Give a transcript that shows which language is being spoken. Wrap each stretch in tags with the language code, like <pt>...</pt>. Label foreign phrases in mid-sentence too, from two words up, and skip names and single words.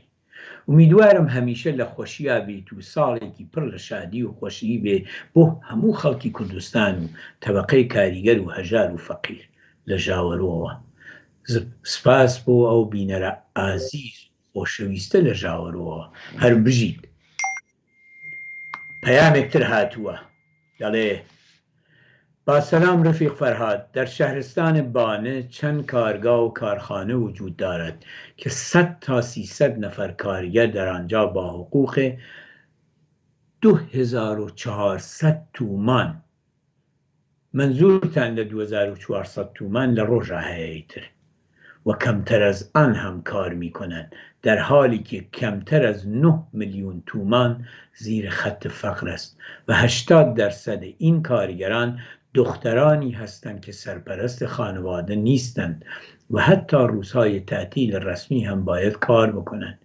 <ckb>ئومیدوارم هەمیشە لە خۆشییا بیت و ساڵێکی پڕ لە شادی و خۆشی بێ بۆ هەموو خەڵکی کوردستان و تەبەقەی کاریگەر و هەژار و فەقیر لە ژاوەرەوە. سپاس بۆ ئەو بینەرە ئازیز خۆشەویستە لە ژاوەرەوە، هەر بژیت. پەیامێکتر هاتووە، دەڵێ:</ckb> <fa>با سلام رفیق فرهاد، در شهرستان بانه چند کارگاه و کارخانه وجود دارد که 100 تا 300 نفر کارگر در آنجا با حقوق 2400 تومان، منظورتان</fa> <ckb>ل 2400 تومان لڕۆژە هەیەیتر،</ckb> <fa>و کمتر از آن هم کار می کنند، در حالی که کمتر از 9 میلیون تومان زیر خط فقر است و 80% این کارگران دخترانی هستند که سرپرست خانواده نیستند و حتی روزهای تعطیل رسمی هم باید کار بکنند.</fa>